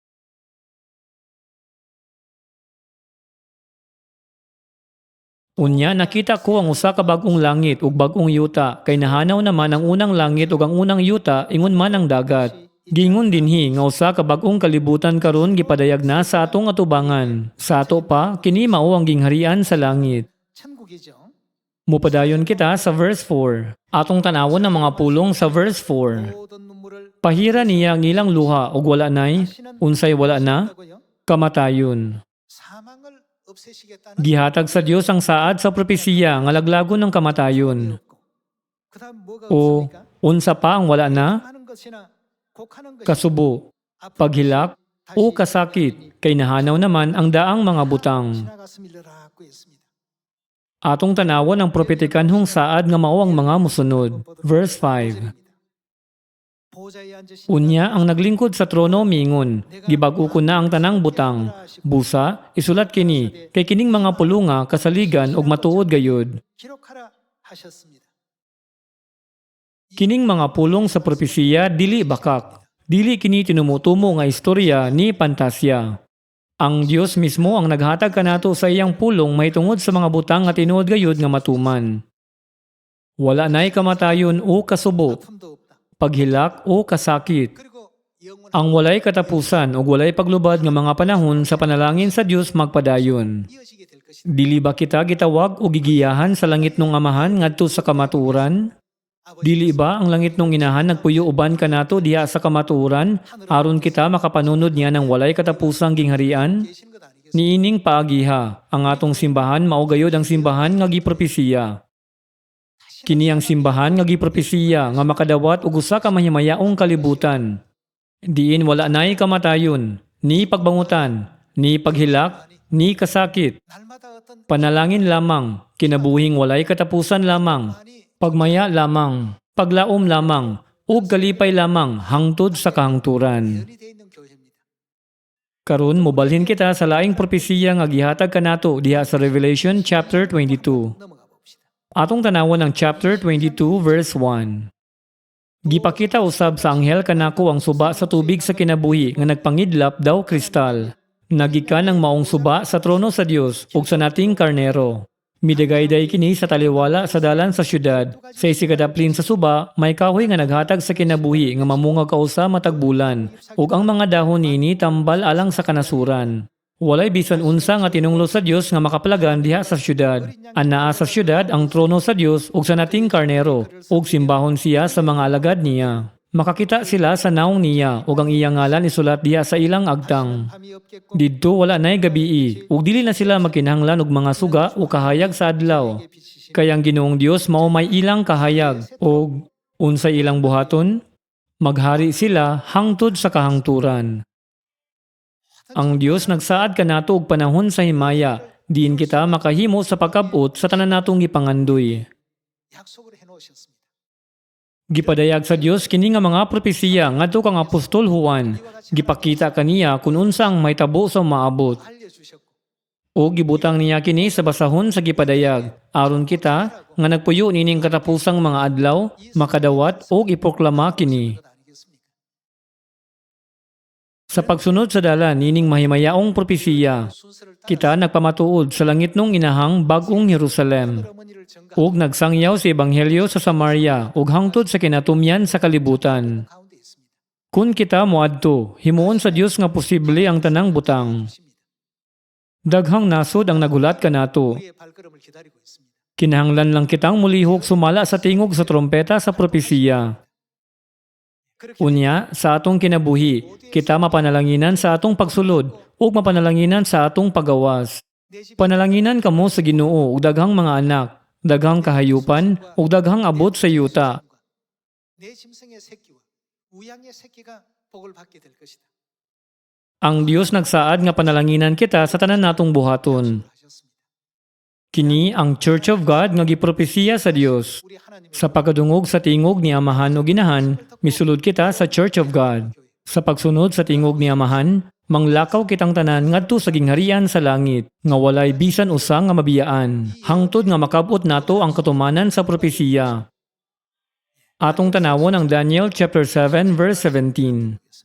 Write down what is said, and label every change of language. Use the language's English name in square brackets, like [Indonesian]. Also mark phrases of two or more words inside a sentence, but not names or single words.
[Cebuano] Unya nakita ko ang usa ka bag-ong langit ug bag-ong yuta kay nahanaw naman ang unang langit ug ang unang yuta ingon man ang dagat. Gingon dinhi nga usa ka bag-ong kalibutan karon gipadayag na sa atong atubangan. Sa ato pa kini mao ang gingharian sa langit. [Korean] 천국이죠. [Cebuano] Mupadayon kita sa verse 4. Atong tanawon ang mga pulong sa verse 4. [Korean] 모든 눈물을 [Cebuano] Pahira niya ang ilang luha ug wala nay, unsay wala na, [Korean] 하고요. [Cebuano] kamatayon. [Korean] 사망을 없애시겠다는 [Cebuano] Gihatag sa Dios ang saad sa propesiya nga laglagon ng kamatayon. [Korean] 그다음 뭐가 [Cebuano] O [Korean] 없습니까? [Cebuano] unsa pa ang wala na? [Korean] 하는 것이나 곡하는 것이 [Cebuano] Kasubo, paghilak o kasakit kay nahanaw naman ang daang mga butang. [Korean] 지나갔음이라고 했습니다. [Cebuano] Atong tanawon ang propetikanhong saad nga mao ang mga musunod. Verse 5. [Korean] 보좌에 앉으신 [Cebuano] Unya ang naglingkod sa trono mingon, gibag-o ko na ang tanang butang. Busa, isulat kini, kay kining mga pulunga kasaligan ug matuod gayud. [Korean] 기록하라 하셨습니다. [Cebuano] Kining mga pulong sa propesiya dili bakak. Dili kini tinumutumo nga istorya ni pantasya. Ang Dios mismo ang naghatag kanato sa iyang pulong may tungod sa mga butang nga tinuod gayud nga matuman. Wala nay kamatayon o kasubo, [Korean] 아픔도 없다. [Cebuano] paghilak o kasakit. [Korean] 그리고 영원한 [Cebuano] Ang walay katapusan o walay paglubad nga mga panahon sa panalangin sa Dios magpadayon. [Korean] 이어지게 될 것이다. [Cebuano] Dili ba kita gitawag o gigiyahan sa langit nung amahan ngadto sa kamaturan? Dili ba ang langit nung inahan nagpuyo uban kanato diha sa kamaturan aron kita makapanunod niya ng walay katapusang gingharian? [Korean] 계신 것 아니겠습니까? [Cebuano] Niining paagiha, ang atong simbahan mao gayud ang simbahan nga gipropesiya. Kini ang simbahan nga gipropesiya nga makadawat og usa ka mahimayaong kalibutan. Diin wala nay kamatayon, ni pagbangutan, ni paghilak, ni kasakit. [Korean] 날마다 어떤 [Cebuano] Panalangin lamang, kinabuhing walay katapusan lamang, [Korean] 아니 [Cebuano] pagmaya lamang, paglaom lamang, ug kalipay lamang hangtod sa kahangturan. [Korean] 연이 되어 있는 교회입니다. [Cebuano] Karon mobalhin kita sa laing propesiya nga gihatag kanato diha sa [English] Revelation chapter 22. [Korean] 넘어가 봅시다. [Cebuano] Atong tanawon ang [English] chapter 22 verse 1. [Cebuano] Gipakita usab sa anghel kanako ang suba sa tubig sa kinabuhi nga nagpangidlap daw kristal. Nagikan ang maong suba sa trono sa Dios ug sa nating karnero. Midagayday kini sa taliwala sa dalan sa syudad. Sa isikadaplin sa suba, may kahoy nga naghatag sa kinabuhi nga mamungag kausa matag bulan ug ang mga dahon niini tambal alang sa kanasuran. Walay bisan unsa nga tinunglo sa Dios nga makapalagan diha sa syudad. Anaa sa syudad ang trono sa Dios ug sa nating karnero ug simbahon siya sa mga alagad niya. Makakita sila sa naong niya ug ang iyang ngalan isulat diha sa ilang agtang. [Korean] 밤이 없겠고 [Cebuano] Didto wala nay gabii ug dili na sila magkinahanglan og mga suga o kahayag sa adlaw. Kaya ang Ginoong Dios mao may ilang kahayag ug unsay ilang buhaton? Maghari sila hangtod sa kahangturan. Ang Dios nagsaad kanato og panahon sa himaya, diin kita makahimo sa pagkabot sa tanan natong gipangandoy. [Korean] 약속을 해놓으셨습니다. [Cebuano] Gipadayag sa Dios kini nga mga propesiya ngadto kang Apostol Juan. Gipakita kaniya kung unsa ang mahitabo sa maabot. [Korean] 알려주셨고 [Cebuano] O gibutang niya kini sa basahon sa gipadayag. Aron kita nga nagpuyo nining katapusang mga adlaw, makadawat o iproklama kini. [Korean] 것 아니겠습니까? [Cebuano] Sa pagsunod sa dalan nining mahimayaong propesiya, [Korean] 순서를 따라 [Cebuano] kita nagpamatuod sa langit nung inahang bagong Jerusalem. [Korean] 어머니를 전가 [Cebuano] ug nagsangyaw sa ebanghelyo sa Samaria ug hangtod sa kinatumyan sa kalibutan. [Korean] 가운데 있습니다. [Cebuano] Kun kita moadto, himuon sa Dios nga posible ang tanang butang. [Korean] 십니다. [Cebuano] Daghang nasod ang nagulat kanato. [Korean] 우리의 발걸음을 기다리고 있습니다. [Cebuano] Kinahanglan lang kitang mulihok sumala sa tingog sa trompeta sa propesiya. [Korean] 그렇게 [Cebuano] Unya, sa atong kinabuhi, kita mapanalanginan sa atong pagsulod ug mapanalanginan sa atong pagawas. [Korean] 내 집, [Cebuano] Panalanginan kamo sa Ginoo ug daghang mga anak, daghang kahayupan ug daghang abot sa yuta. [Korean] 내 짐승의 새끼와 우양의 새끼가 복을 받게 될 것이다. [Cebuano] Ang Dios nagsaad nga panalanginan kita sa tanan natong buhaton. [Korean] 하셨습니다. [Cebuano] Kini ang Church of God nga gipropesiya sa Dios. [Korean] 우리 하나님의 [Cebuano] Sa pagkadungog sa tingog ni Amahan o Ginahan, misulod kita sa Church of God. Sa pagsunod sa tingog ni Amahan, manglakaw kitang tanan ngadto sa gingharian sa langit, nga walay bisan usa nga mabiyaan, hangtod nga makabot nato ang katumanan sa propesiya. Atong tanawon ang Daniel [English] chapter 7 verse 17.